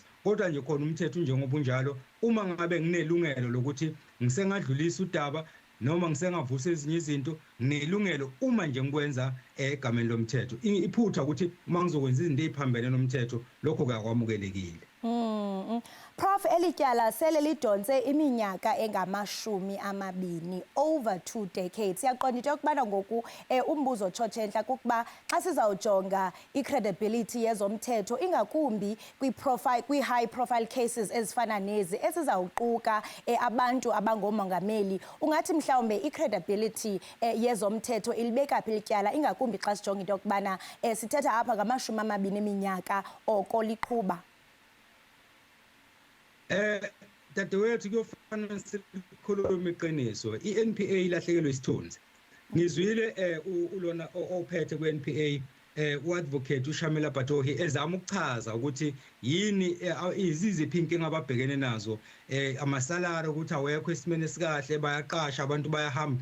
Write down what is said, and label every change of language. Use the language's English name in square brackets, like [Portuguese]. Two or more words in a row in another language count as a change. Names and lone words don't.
[Zulu] Kodwa nje khona umthetho njengoba unjalo, uma ngabe nginelungelo lokuthi ngisengadlulisa udaba noma ngisengavusa ezinye izinto, nelungelo uma nje ngikwenza egameni lomthetho. Iphutha ukuthi mangizokwenza izinto eziphambene nomthetho lokho akwamukelekile. [Xhosa] Prof, elityala sele lidonse iminyaka engamashumi 20, [English] over 2 decades. [Xhosa] Siyaqonda into yokubana ngoku umbuzo Tshotshentla kukuba xa sizawujonga i-credibility yezomthetho ingakumbi kwi- [English] high profile cases [Xhosa] ezifana nezi esizawuquka abantu abangomongameli, ungathi mhlawumbe i-credibility yezomthetho ilibeka phi lityala ingakumbi xa sijonga into yokubana sithetha apha ngama-20 eminyaka oko liqhuba? [Zulu] Dadewethu kuyofana sikhuluma iqiniso. I-NPA ilahlekelwe isithunzi. Ngizwile ulona ophethe kwe-NPA u-advocate uShamila Batohi ezama ukuchaza ukuthi yini iziziphi inkinga ababhekene nazo, amasalary ukuthi awekho esimene esikahle, bayaqasha abantu bayahamba.